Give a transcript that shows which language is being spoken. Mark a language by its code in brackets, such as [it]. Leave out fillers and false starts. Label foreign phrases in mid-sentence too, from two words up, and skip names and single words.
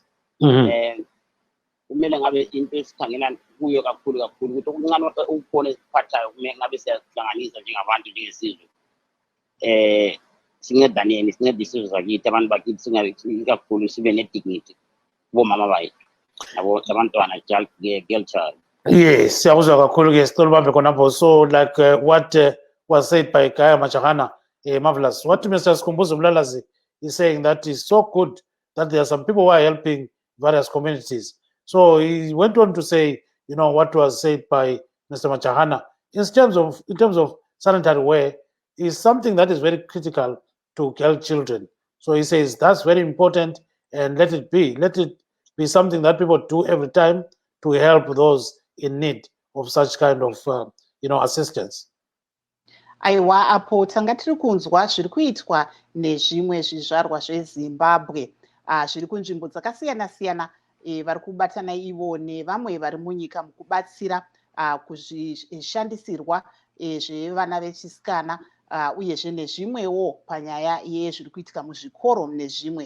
[nd] Kumele ngabe into esikhangela kuyo kakhulu ukuthi okuncane ukukhona esiphathayo kumele ngabe siyahlanganisa njengabantu njengesizwe. Sincedaneni, sincede isizwe zakithi, abantu bakithi singabe ikakhulu sibe ne-dignity kubomama bayethu nabantwana, [en] girl child. [nd] Yes, siyakuzwa kakhulu ke sicela ubambe khonapho. [en] So like what was said by Gaya Majahana, marvelous. What Mr. Sikhumbuzo Mlalazi is saying that is so good that there are some people who are helping various communities. So he went on to say, you know, what was said by Mr. Majahana in terms of sanitary wear is something that is very critical to girl children. So he says that's very important, and let it be something that people do every time to help those in need of such kind of assistance. [sn] Aiwa, apo tanga tiri kunzwa zviri kuitwa nezvimwe zvizvarwa zveZimbabwe zviri kunzvimbo dzakasiyana-siyana vari kubatana ivo nevamwe vari munyika mukubatsira kuzvishandisirwa zvevana vechisikana uyezve nezvimwewo panyaya yezviri kuitika muzvikoro nezvimwe.